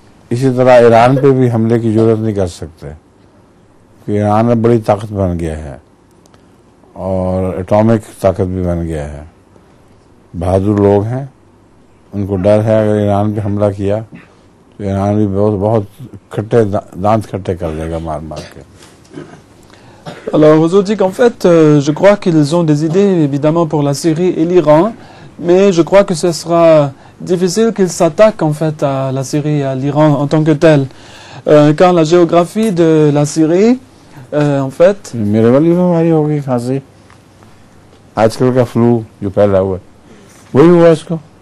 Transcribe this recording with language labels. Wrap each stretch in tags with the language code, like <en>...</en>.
<hi>इसी तरह ईरान पे भी हमले की जरूरत नहीं कर सकते कि ईरान अब बड़ी ताकत बन गया है और एटॉमिक ताकत भी बन गया है। बहादुर लोग हैं, उनको डर है अगर ईरान पे हमला किया तो ईरान भी बहुत खट्टे दांत खट्टे कर देगा मार मार के।</hi> <fr>Alors, Huzour dit qu'en fait, je crois qu'ils ont des idées évidemment pour la Syrie et l'Iran, mais je crois que ce sera difficile qu'ils s'attaquent en fait à la Syrie et à l'Iran en tant que tel. Car la géographie de la Syrie, en fait...</fr> <hi>मेरे वाली बीमारी हो गई खांसी, आजकल का flu जो फैला हुआ है वही हुआ इसको।</hi>